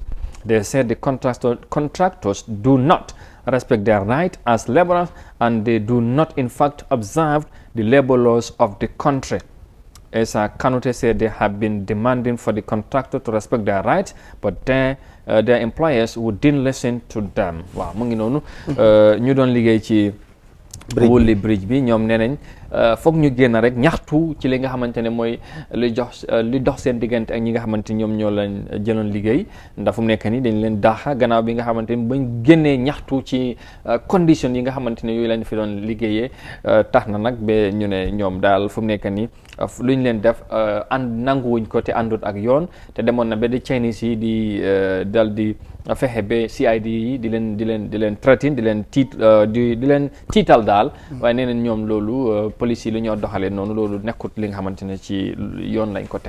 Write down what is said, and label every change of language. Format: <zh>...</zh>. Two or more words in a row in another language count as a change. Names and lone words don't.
<en>They said the contractors do not respect their right as laborers and they do not in fact observe the labor laws of the country. As Kanute said, they have been demanding for the contractor to respect their rights, but their employers didn't listen to them.</en> <wo>Waaw mu ngi noonu ñu doon liggéey ci Woolly Bridge bi ñoom nee nañ foog ñu génn rek ñaxtu ci li nga xamante ne mooy li dox seen diggante ak ñi nga xamante ñoom ñoo leen jëloon liggéey ndax fu mu nekk nii dañ leen daaxa gannaaw bi nga xamante ni bañ génnee ñaxtu ci condition yi nga xamante ne yooyu lañ fi doon liggéeyee tax na nag ba ñu ne ñoom daal fu mu nekk nii lu ñu leen def nanguwuñ ko te àndut ak yoon te demoon na ba di Chinese yi di dal di fexe ba CID yi di leen traité di leen tiital daal waaye nee nañ ñoom loolu police yi lu ñoo doxalee noonu loolu nekkut li nga xamante ne ci yoon lañ ko teg.</wo>